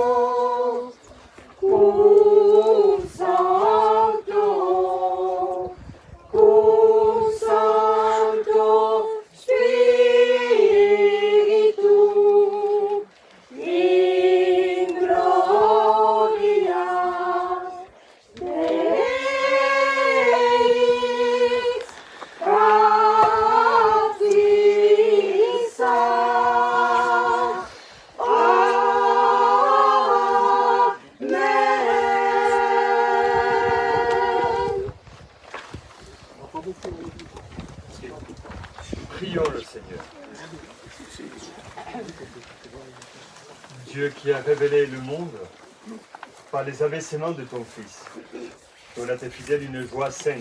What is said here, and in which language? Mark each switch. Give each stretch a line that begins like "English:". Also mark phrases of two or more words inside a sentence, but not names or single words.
Latin: cum Sancto, cum Sancto Spiritu, in gloria Dei Patrisa. Amen.
French: Prions le Seigneur. Dieu qui a révélé le monde par les abaissements de ton Fils, donne à tes fidèles une joie sainte.